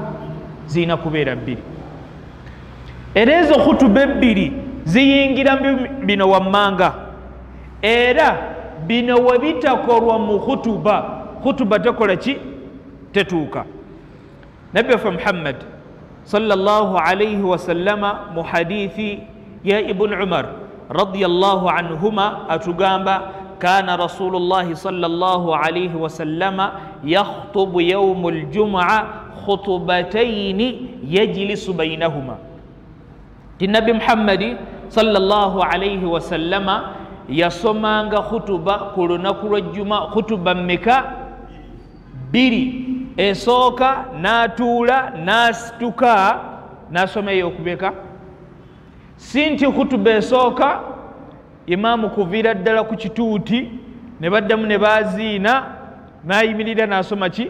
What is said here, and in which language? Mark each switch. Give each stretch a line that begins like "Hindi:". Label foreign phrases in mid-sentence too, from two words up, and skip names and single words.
Ganda: Ziina kubeera 2. Era ezo khutuba 2 ziyingira bino wammanga, era bino we bitakolwa mu khutuba tekola ki? Tetuuka. Nabbi waffe
Arabic: Muhammad صلى الله عليه وسلم
Ganda: mu hadithi ya
Arabic: Ibn Umar رضي الله عنهما atugamba كان رسول الله صلى الله عليه وسلم يخطب يوم الجمعة خطبتين يجلس بينهما.
Ganda: Nabi Muhammad
Arabic: صلى الله عليه وسلم
Ganda: yasomanga khutuba ku lunaku lw'ejjuma khutuba mmeka 2 esooka n'atuula n'asituka n'asoma ey'okubeka. Si nti khutuba esooka imaamu kuviira ddala ku kituuti ne baddamu ne baaziina n'ayimirira n'asoma ki?